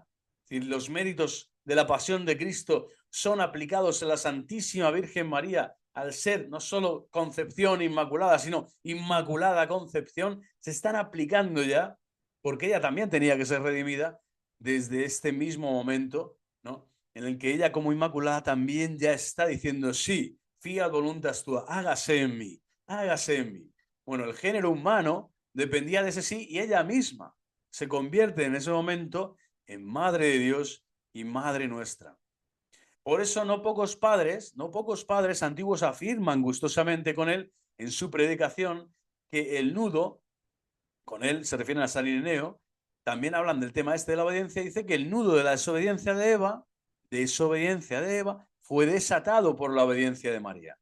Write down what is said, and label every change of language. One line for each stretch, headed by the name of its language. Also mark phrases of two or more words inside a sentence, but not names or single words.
Spanish: Es decir, los méritos de la pasión de Cristo son aplicados en la Santísima Virgen María al ser no solo concepción inmaculada, sino inmaculada concepción, se están aplicando ya, porque ella también tenía que ser redimida desde este mismo momento, ¿no? En el que ella como inmaculada también ya está diciendo, sí,
Latin: fiat voluntas tua,
Spanish: hágase en mí, hágase en mí. Bueno, el género humano dependía de ese sí y ella misma se convierte en ese momento en Madre de Dios y Madre nuestra. Por eso no pocos padres antiguos afirman gustosamente con él en su predicación que el nudo, con él se refieren a San Ireneo, también hablan del tema este de la obediencia, dice que el nudo de la desobediencia de Eva, fue desatado por la obediencia de María.